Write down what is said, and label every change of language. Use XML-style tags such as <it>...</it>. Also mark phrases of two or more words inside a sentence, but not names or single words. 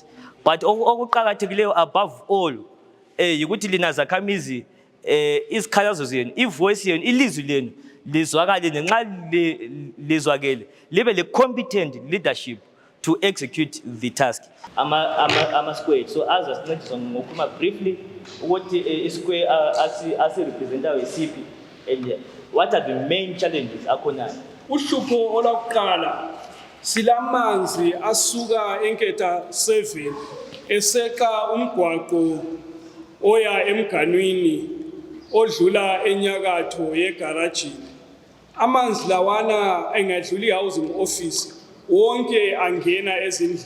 <nd>But okuqakathekileyo</nd> <en>above all</en> <nd>yikuthi lina zakhamizi izikhalazo zenu, ivoice yenu, ilizwi lenu lizwakale, ngenxa lizwakele libe le</nd> <en>competent leadership to execute the task.</en> <nd>Ama-square. So azasincediswa ngokukhuluma briefly ukuthi i-square asi-representayo isiphi</nd> <en>and what are the main challenges</en> <nd>akhona. Uhlupho olakuqala silamanzi asuka enketha 7 eseka umgwaqo oya emganwini odlula enyakatho yegarage. Amanzi lawana engadluli</nd> <en>housing office</en> <nd>wonke angena ezindlini.</nd>